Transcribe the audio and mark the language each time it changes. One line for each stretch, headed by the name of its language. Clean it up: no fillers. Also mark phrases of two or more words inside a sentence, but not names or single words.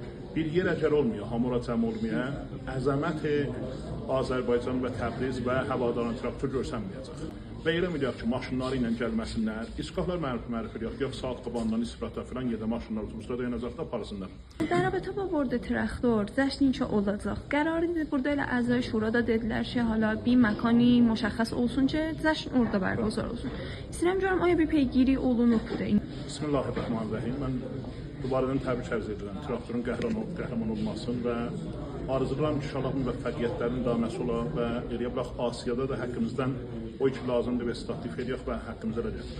Azerbaijani: bir yer əgər olmuyor, hamura cəm olmaya, əzəmət Azərbaycan və Təbriz və havadan traktor görsənməyəcək. Və elə miliyək ki, maşınları ilə gəlməsinlər, iskaflar məruf eləyək, yox saat qabandan istirahata filan yerdə maşınlar otobusda dayanacaqda aparsınlar.
Persian: در رابطه با ورود تراکتور جشنی چه
Azerbaijani: olacaq? قراری burada elə
Persian: اعضای شورا
Azerbaijani: da dedilər ki, حالا bir məkani مشخص olsun ki, جشن orada برگزار olsun. İstəyirəm görüm aya bir peygiri olunub burada. Bismillahirrahmanirrahim. Mən dubarədən təbrik ərz edirəm. Traktorun qəhrəman olmasın və arzulayıram ki, inşallah müvəffəqiyyətlərin daməsi olar və eləyə bilək Asiyada da həqqimizdən o ki lazımdır və istatif edək və həqqimizə də gəlir.